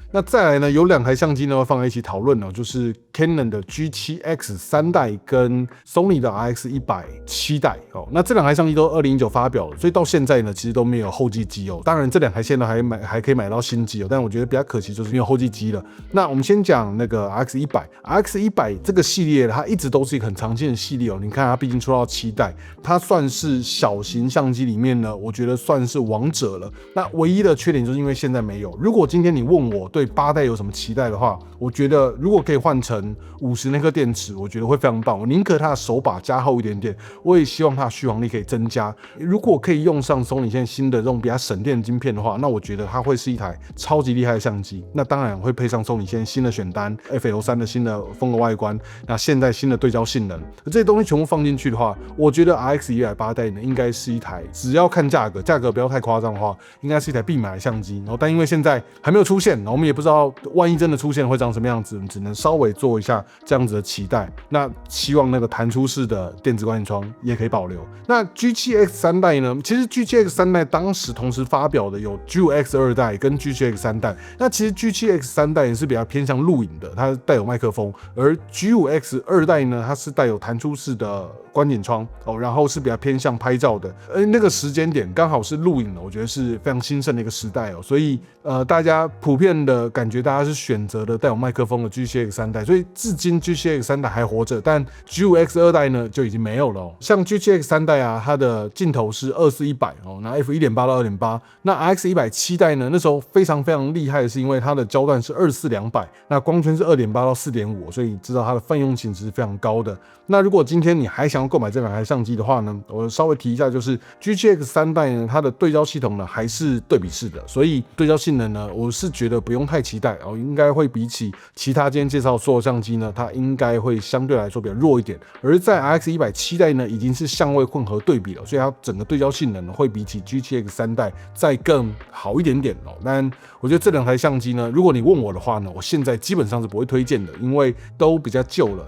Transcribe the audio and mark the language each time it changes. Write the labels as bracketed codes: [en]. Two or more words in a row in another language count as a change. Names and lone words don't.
[zh] 那再來呢，有2台相機呢會放在一起討論哦，就是 Canon 的 G7X 3代跟 Sony 的 RX100 7代哦。那這2台相機都2019發表了，所以到現在呢，其實都沒有後繼機哦。當然這2台現在還可以買到新機哦，但我覺得比較可惜就是沒有後繼機了。那我們先講那個 RX100 這個系列，它一直都是一個很常見的系列哦。你看它畢竟出到7代，它算是小型相機裡面呢，我覺得算是王者了。那唯一的缺點就是因為現在沒有。如果今天你問我對8代有什麼期待的話，我覺得如果可以換成50那顆電池，我覺得會非常棒。我寧可它的手把加厚一點點，我也希望它的續航力可以增加。如果可以用上 Sony 現在新的這種比較省電的晶片的話，那我覺得它會是一台超級厲害的相機。那當然會配上 Sony 現在新的選單 FL3 的新的風格外觀，那現在新的對焦性能，這些東西全部放進去的話，我覺得 RX100 8代呢應該是一台，只要看價格不要太誇張的話，應該是一台必買的相機。但因為現在還沒有出現，我們也不知道萬一真的出現會長什麼樣子，我們只能稍微做一下這樣子的期待。那希望那個彈出式的電子觀景窗也可以保留。那 G7X 3代呢？其實 G7X 3代當時同時發表的有 G5X 2代跟 G7X 3代。那其實 G7X 3代也是比較偏向錄影的，它帶有麥克風，而 G5X 2代呢，它是帶有彈出式的觀景窗哦，然後是比較偏向拍照的。那個時間點剛好是錄影的，我覺得是非常興盛的一個時代哦。所以大家普遍的感覺，大家是選擇的帶有麥克風的 G7X 3代。所以至今 G7X 3代還活着，但 G5X 2代呢就已經沒有了。像 G7X 3代啊，它的鏡頭是24-100那 f1.8 到 2.8， 那 RX100 7代呢，那時候非常厲害的是因為它的焦段是24-200，那光圈是 2.8 到 4.5， 所以知道它的泛用性是非常高的。那如果今天你還想要购買这两台相機的話呢，我稍微提一下，就是 G7X 3代呢，它的對焦系統呢還是对比式的，所以对焦性能呢，我是覺得不用太期待應該會比起其他今天介紹所有相機呢，它應該會相對來說比較弱一點。而在 RX100 7代呢，已經是相位混合對比了，所以它整個對焦性能會比起 G7X 3代再更好一點點但我覺得這兩台相機呢，如果你問我的話呢，我現在基本上是不會推薦的，因為都比較舊了。